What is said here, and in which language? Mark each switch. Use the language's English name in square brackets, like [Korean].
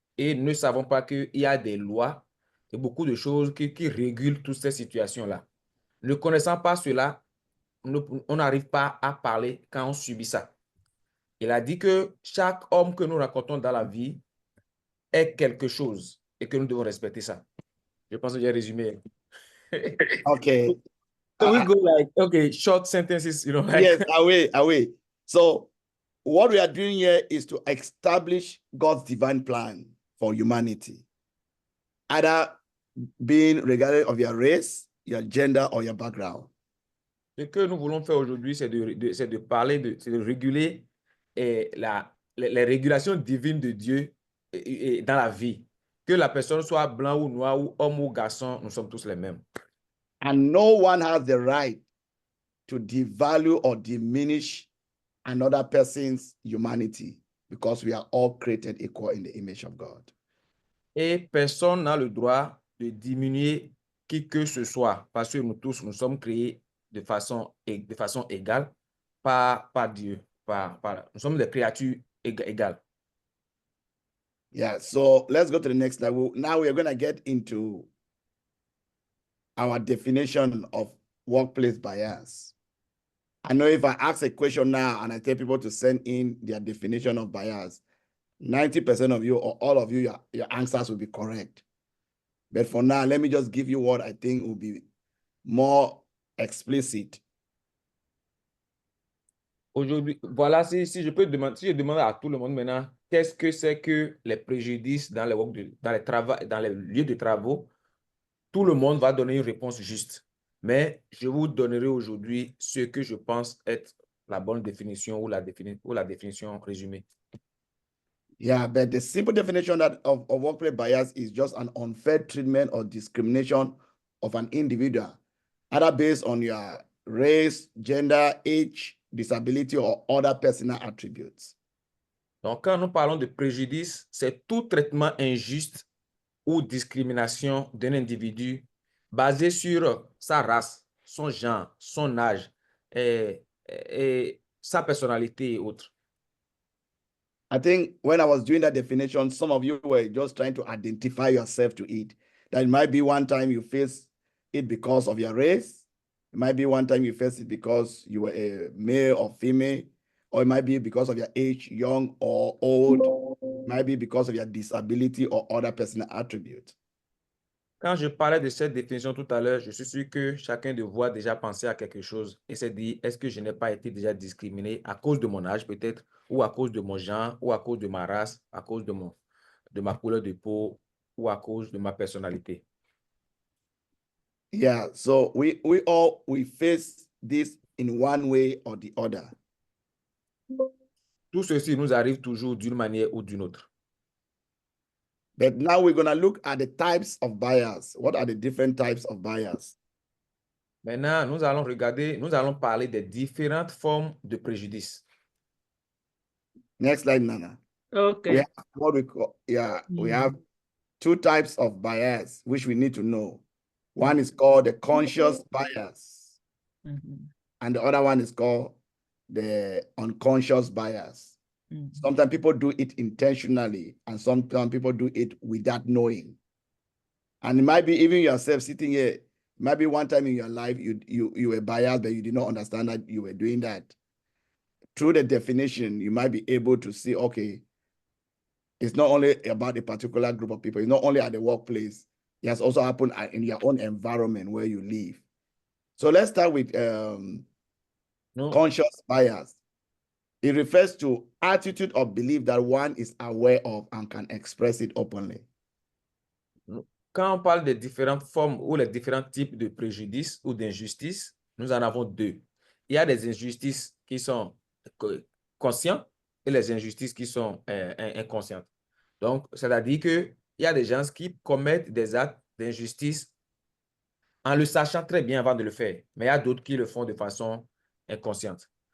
[French] Et nous ne savons pas qu'il y a des lois et beaucoup de choses qui régulent toutes ces situations-là. Ne connaissant pas cela, on n'arrive pas à parler quand on subit ça. Il a dit que chaque homme que nous rencontrons dans la vie est quelque chose et que nous devons respecter ça. Je pense que j'ai résumé. [English] Okay. So we go like, okay, short sentences, you know, like. Yes, away. So what we are doing here is to establish God's divine plan for humanity, either being regardless of your race, your gender, or your background. [French] Ce que nous voulons faire aujourd'hui, c'est de parler, c'est de réguler les régulations divines de Dieu dans la vie. Que la personne soit blanc ou noir, ou homme ou garçon, nous sommes tous les mêmes. [English] And no one has the right to devalue or diminish another person's humanity because we are all created equal in the image of God. [French] Et personne n'a le droit de diminuer qui que ce soit parce que nous tous, nous sommes créés de façon égale par Dieu. Nous sommes des créatures égales. [English] Yeah, so let's go to the next level. Now we are going to get into our definition of workplace bias. I know if I ask a question now and I tell people to send in their definition of bias, 90% of you or all of you, your answers will be correct. But for now, let me just give you what I think will be more explicit. [French] Aujourd'hui, voilà, si je peux demander, si je demande à tout le monde maintenant, qu'est-ce que c'est que les préjudices dans les lieux de travaux, tout le monde va donner une réponse juste. Mais je vous donnerai aujourd'hui ce que je pense être la bonne définition ou la définition résumée. [English] Yeah, but the simple definition of workplace bias is just an unfair treatment or discrimination of an individual, either based on your race, gender, age, disability, or other personal attributes. [French] Donc, quand nous parlons de préjudice, c'est tout traitement injuste ou discrimination d'un individu basé sur sa race, son genre, son âge et sa personnalité et autres. [English] I think when I was doing that definition, some of you were just trying to identify yourself to it. That it might be one time you face it because of your race. It might be one time you face it because you were a male or female, or it might be because of your age, young or old. It might be because of your disability or other personal attributes. [French] Quand je parlais de cette définition tout à l'heure, je suis sûr que chacun de vous a déjà pensé à quelque chose et s'est dit, est-ce que je n'ai pas été déjà discriminé à cause de mon âge peut-être, ou à cause de mon genre, ou à cause de ma race, à cause de ma couleur de peau, ou à cause de ma personnalité. [English] Yeah, so we face this in one way or the other. [French] Tout ceci nous arrive toujours d'une manière ou d'une autre. [English] But now we're going to look at the types of bias. What are the different types of bias? [French] Maintenant, nous allons parler des différentes formes de préjudice. [English] Next slide, Nana. We Okay. have what we call, we have two types of bias, which we need to know. One is called the conscious bias, and the other one is called the unconscious bias. Sometimes people do it intentionally, and sometimes people do it without knowing. And it might be even yourself sitting here, maybe one time in your life you were biased, but you did not understand that you were doing that. Through the definition, you might be able to see, okay, it's not only about a particular group of people, it's not only at the workplace, it has also happened in your own environment where you live. So let's start with conscious bias. It refers to attitude or belief that one is aware of and can express it openly. [French] Quand on parle des différentes formes ou les différents types de préjudices ou d'injustices, nous en avons deux. Il y a des injustices qui sont conscientes et les injustices qui sont inconscientes. Donc, c'est-à-dire qu'il y a des gens qui commettent des actes d'injustice en le sachant très bien avant de le faire, mais il y a d'autres qui le font de façon inconsciente.